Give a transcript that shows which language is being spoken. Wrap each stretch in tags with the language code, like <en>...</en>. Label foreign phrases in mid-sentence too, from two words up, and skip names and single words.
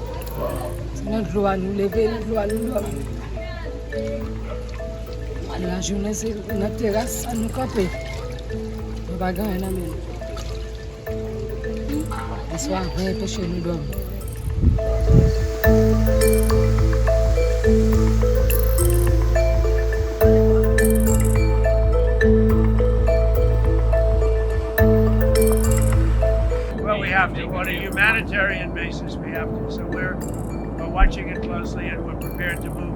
<ht>Se nan dlo a nou leve, nan dlo a nou dormi. La jounen se nan teras a nou kampe. Nou pa gan nan men. Le soir, ven peche nou dormi.</ht> <en>Well, we have to. On a humanitarian basis, we have to. So we're watching it closely and we're prepared to move.</en>